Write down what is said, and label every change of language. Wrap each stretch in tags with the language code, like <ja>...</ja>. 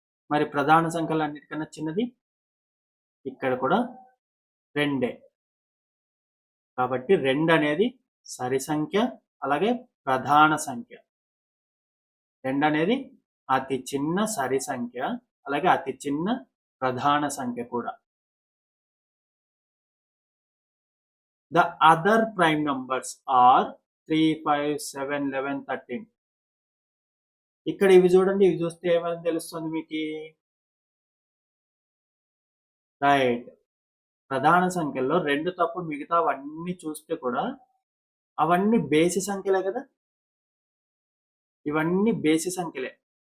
<te>మరి ప్రధాన సంఖ్యలు అన్నిటికన్నా చిన్నది ఇక్కడ కూడా 2. కాబట్టి 2 అనేది సరి సంఖ్య, అలాగే ప్రధాన సంఖ్య. 2 అనేది అతి చిన్న సరి సంఖ్య, అలాగే అతి చిన్న ప్రధాన సంఖ్య కూడా.</te> <en>The other prime numbers are 3, 5, 7, 11, 13.</en> <te>ఇక్కడ ఇవి చూడండి, ఇవి చూస్తే ఏమని తెలుస్తుంది మీకు, రైట్, ప్రధాన సంఖ్యల్లో 2 తప్ప మిగతా అవన్నీ చూస్తే కూడా అవన్నీ బేసి సంఖ్యలే కదా, ఇవన్నీ బేసి సంఖ్యలే.</te>